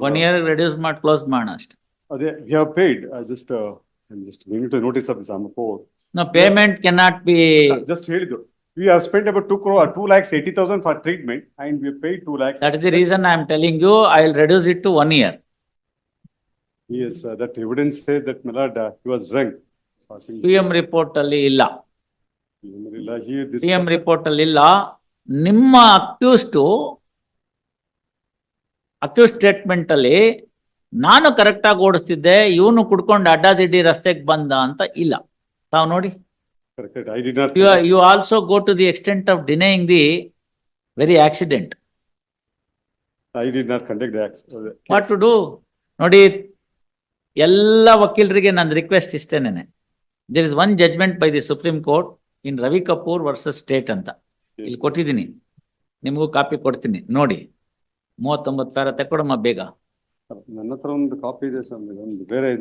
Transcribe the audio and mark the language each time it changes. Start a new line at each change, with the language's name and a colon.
Kannada: 1 year reduce ಮಾಡಿ close ಮಾಡೋಣ ಅಷ್ಟೇ.
English: we have paid. just bring to notice of this. No, payment cannot be. Just
Kannada: ಹೇಳಿದ್ದು,
English: we have spent about 2,80,000 for treatment and we have paid 2 lakhs. That is the reason I am telling you I will reduce it to 1 year. Yes, that evidence says that my lord, he was drunk.
Kannada: PM report ಅಲ್ಲಿ ಇಲ್ಲ,
English: Here this
Kannada: PM report ಅಲ್ಲಿ ಇಲ್ಲ. ನಿಮ್ಮ accuse statement ಅಲ್ಲಿ ನಾನು correct ಆಗಿ ಓಡಿಸ್ತಿದ್ದೆ, ಇವನು ಕುಡ್ಕೊಂಡು ಅಡ್ಡಾದಿಡ್ಡಿ ರಸ್ತೆಗೆ ಬಂದ ಅಂತ ಇಲ್ಲ. ತಾವು ನೋಡಿ,
English: correct. I did not. you also go to the extent of denying the very accident. I did not conduct the accident. What to do?
Kannada: ನೋಡಿ, ಎಲ್ಲ ವಕೀಲರಿಗೆ ನನ್ನ request ಇಷ್ಟೇನೆ.
English: there is one judgment by the supreme court in Ravi Kapoor versus state
Kannada: ಅಂತ ಇಲ್ಲಿ ಕೊಟ್ಟಿದ್ದೀನಿ, ನಿಮಗೂ copy ಕೊಡ್ತೀನಿ ನೋಡಿ. 39 ಪ್ಯಾರ ತೆಕ್ಕೊಡಮ್ಮ ಬೇಗ. ನನ್ನ ಹತ್ರ ಒಂದು ಕಾಪಿ ಇದೆ, ಬೇರೆ